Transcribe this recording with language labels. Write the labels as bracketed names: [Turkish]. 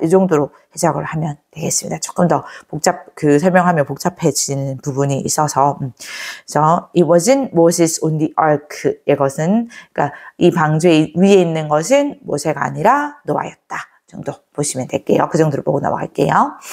[Korean] 이 정도로 해석을 하면 되겠습니다. 조금 더 설명하면 복잡해지는 부분이 있어서. 그래서 [English] it wasn't Moses on the ark. [Korean] 이것은, 그러니까 이 방주에 위에 있는 것은 모세가 아니라 노아였다. 정도 보시면 될게요. 그 정도로 보고 넘어갈게요.